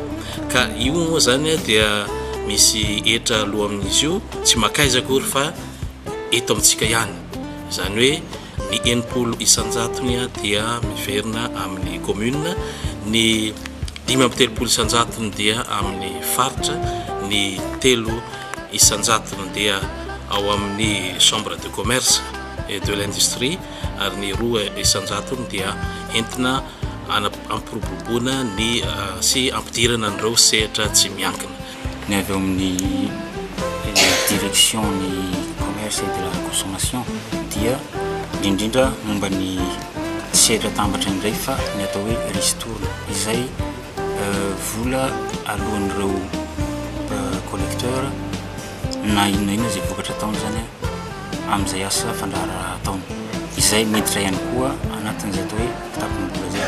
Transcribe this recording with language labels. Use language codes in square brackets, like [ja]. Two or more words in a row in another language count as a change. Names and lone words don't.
[mg] Ka io moa zany dia misy hetra aloha amin'izy io tsy makaiza akory fa eto amintsika ihany. Zany hoe ny 90 isan-jatony dia miverina amin'ny commune, ny 530 isan-jatony dia amin'ny faritra, ny 3 isan-jatony dia ao amin'ny [fr] chambre de commerce et de l'industrie [mg] ary ny 2 isan-jatony dia entina ampiroboroboana ny sy ampidirana an'ireo sehatra tsy miankina. Ny avy amin'ny direction ny [fr] commerce et de la consommation [mg] dia indrindra momba ny sehatra tambatra indray fa ny atao hoe ristourne izay vola alohan'ireo collecteur na inona zay vokatra ataony zany amin'izay asa fandraharaha ataony izay miditra ihany koa anatin'izay atao hoe kitapon'bola zay.